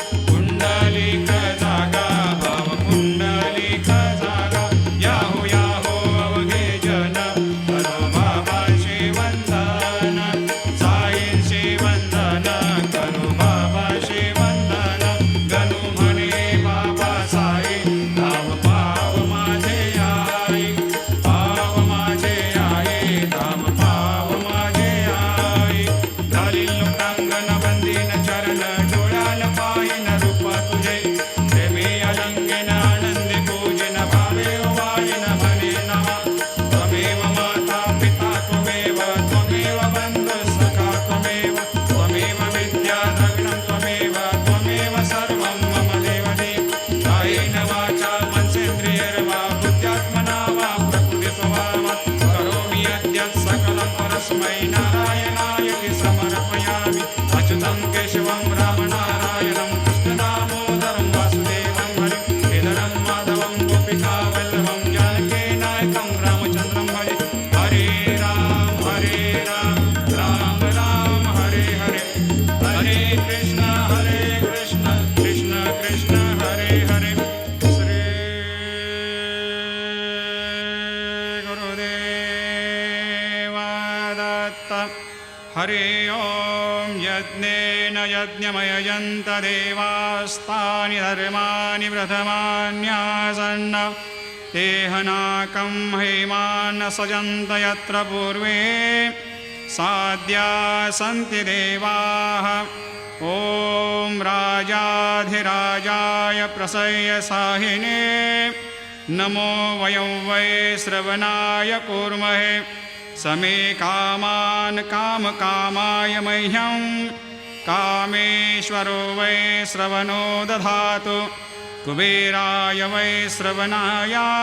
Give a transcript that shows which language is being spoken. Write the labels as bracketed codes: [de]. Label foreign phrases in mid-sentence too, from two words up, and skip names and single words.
[mr] भाव पुंडलिक जागा याहो याहो अवघे जन करो बाबाशी वंदन साईंशी वंदन करो बाबाशी वंदन गणू म्हणे बाबा साई धाव पाव माझे आई धाव पाव माझे आई झाली लोकांगण बंदीन चरण डोळ्याल पायन रूप तुझे प्रेमी अलंकेन आनंदी पूजन भावे वायन म्हणे नमा [sa] त्वमेव माता पिता त्वमेव बंधु सखा त्वमेव विद्या द्रविणं त्वमेव सर्वं मम देवदेव कायेन वाचा मनसेन्द्रियैर्वा बुद्ध्यात्मना वा प्रकृतिस्वभावात् करोमि यद्यत् सकलं परस्मै नारायणायति समर्पयामि अच्युतं केशवं रामनारायणं कृष्णदामोदरं वासुदेवं हरिं श्रीधरं माधवं गोपिकावल्लभं जानकीनायकं रामचन्द्रं भजे हरे राम राम राम हरे हरे हरे कृष्ण कृष्ण कृष्ण हरे हरे श्री गुरुदेव दत्त हरि ओं यज्ञेन यज्ञमयजन्त देवास्तानि धर्माणि प्रथमान्यासन्न तेहनाकं हेमान् सजन्त यत्र पूर्वे साद्या सन्ति देवाः ॐ राजाधिराजाय प्रसह्य साहिने नमो वयं वै श्रवणाय कूर्महे समे कामान् कामकामाय मह्यं कामेश्वरो वै श्रवणो दधातु कुबेराय वै श्रवणाय